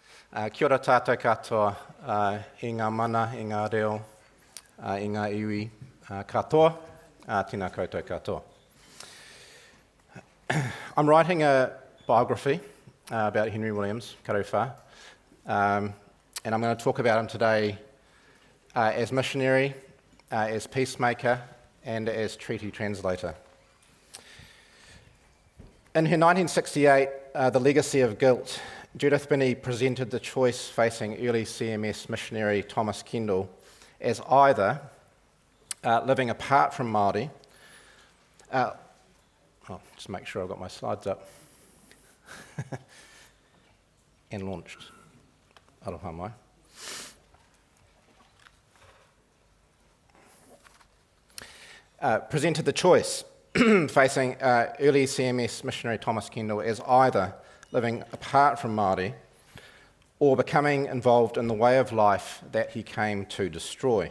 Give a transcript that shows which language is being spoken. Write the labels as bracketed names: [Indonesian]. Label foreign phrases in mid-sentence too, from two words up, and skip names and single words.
[Māori] Kia ora tātou katoa, i ngā mana, i ngā reo, i ngā iwi katoa, tēnā koutou katoa. [English] I'm writing a biography about Henry Williams, karuwha, and I'm going to talk about him today as missionary, as peacemaker, and as treaty translator. In her 1968, The Legacy of Guilt, Judith Binney presented the choice facing early CMS missionary Thomas Kendall as either living apart from Māori, just make sure I've got my slides up, and launched. [Māori] Aroha mai. [English] Presented the choice facing early CMS missionary Thomas Kendall as either living apart from Māori or becoming involved in the way of life that he came to destroy.